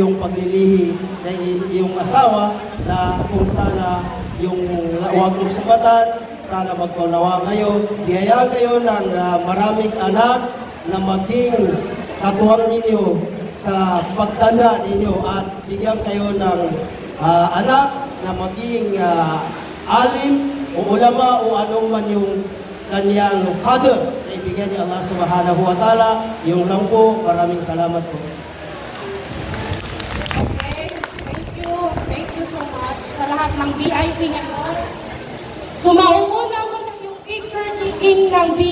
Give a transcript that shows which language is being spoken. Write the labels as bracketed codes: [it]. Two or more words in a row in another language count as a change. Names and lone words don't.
[tl] yung paglilihi ng iyong asawa na kung sana yung huwag mong sumatan, sana magpaunawa kayo, biyayaan kayo ng maraming anak na maging katuwang ninyo sa pagtanda ninyo at bigyan kayo ng anak na maging alim o ulama o anong man yung kanyang qadr na ibigyan ni Allah [ar] سبحانه وتعالى. [tl] Yung lang po, maraming salamat po. [en] Okay, thank you so much [tl] sa lahat ng VIP ngayon. So mauuna mo na yung picture taking ng VIP.